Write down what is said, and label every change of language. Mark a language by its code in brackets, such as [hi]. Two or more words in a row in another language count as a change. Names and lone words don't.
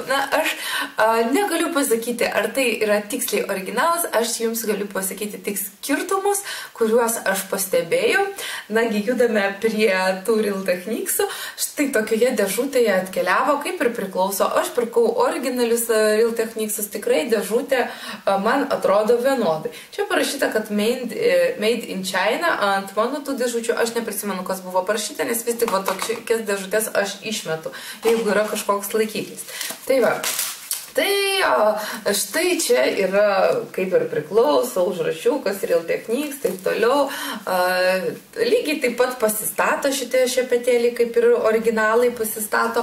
[lt] Na, aš negaliu pasakyti, ar tai yra tiksliai originalas, aš jums galiu pasakyti tik skirtumus, kuriuos aš pastebėjau. Nagi, judame prie tų Real Techniquesų. Štai tokioje dėžutėje atkeliavo, kaip ir priklauso. Aš pirkau originalius Real Techniquesus, tikrai dėžutė man atrodo vienodai. Čia parašyta, kad [en] made in China, [lt] ant mano tų dėžučių aš neprisimenu, kas buvo parašyta, nes vis tik va tokias dėžutės aš išmetu, jeigu yra kažkoks laikiklis. Tai va, tai štai čia yra, kaip ir priklauso, užrašiukas, Real Techniques, taip toliau. Lygiai taip pat pasistato šitie šepetėliai, kaip ir originalai pasistato.